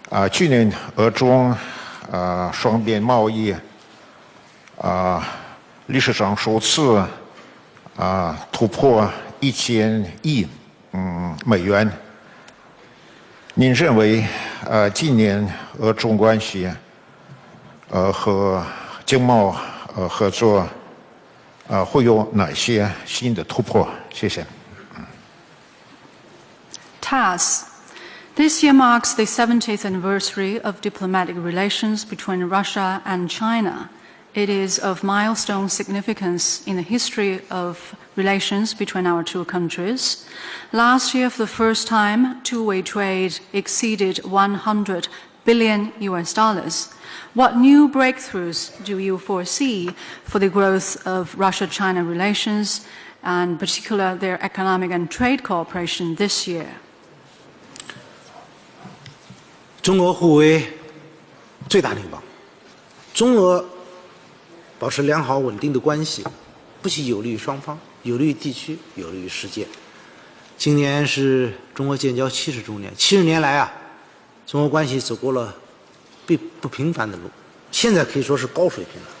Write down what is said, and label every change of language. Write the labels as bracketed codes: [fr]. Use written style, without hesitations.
[zh] 去年俄中双边贸易历史上首次突破1000亿美元。您认为今年俄中关系和经贸合作会有哪些新的突破？谢谢。 [en] TASS. This year marks the 70th anniversary of diplomatic relations between Russia and China. It is of milestone significance in the history of relations between our two countries. Last year, for the first time, two-way trade exceeded $100 billion. What new breakthroughs do you foresee for the growth of Russia-China relations, and in particular their economic and trade cooperation this year? [zh] 中俄互为最大邻邦，中俄保持良好稳定的关系，不仅有利于双方，有利于地区，有利于世界。今年是中俄建交70周年，70年来啊，中俄关系走过了不平凡的路，现在可以说是高水平了。